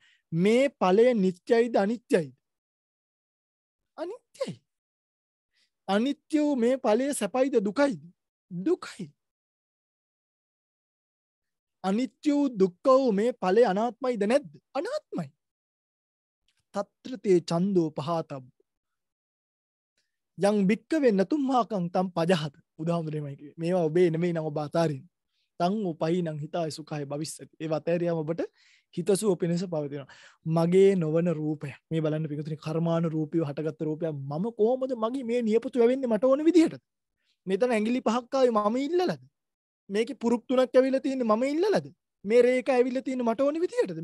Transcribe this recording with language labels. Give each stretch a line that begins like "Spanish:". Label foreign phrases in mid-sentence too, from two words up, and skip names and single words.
Sinhala: මේ ඵලය නිට්ටයයිද අනිත්‍යයිද? අනිත්‍යයි. අනිත්‍ය වූ මේ ඵලය සැපයිද දුකයිද? දුකයි. අනිත්‍ය වූ දුක්ඛ වූ මේ ඵලය අනාත්මයිද නැද්ද?
Pali: අනාත්මයි. తත්‍රතේ ඡන්தோ පහතබ්බ යං භික්කවේ නතුම්හාකං තම් පජහත.
Sinhala: උදාහරණෙමයි කිව්වේ. මේවා ඔබේ නෙමෙයි නම් ඔබ අතාරින්න.
Pali: තං උපයිනං හිතාය සුඛාය භවිස්සති.
Sinhala: ඒ වතේරියම ඔබට හිතසුව පිණිස පවතිනවා. මගේ නොවන රූපය. මේ බලන්න පිටුතුනි කර්මානු රූපීව හටගත්ත රූපය මම කොහොමද මගේ මේ නියපොතු වැවෙන්නේ මට ඕන විදිහට? මෙතන ඇඟිලි පහක් ආවේ මම ඉල්ලලාද? මේකේ පුරුක් තුනක් ඇවිල්ලා තියෙන්නේ මම ඉල්ලලාද? මේ රේඛ ඇවිල්ලා තියෙන්නේ මට ඕන විදිහටද?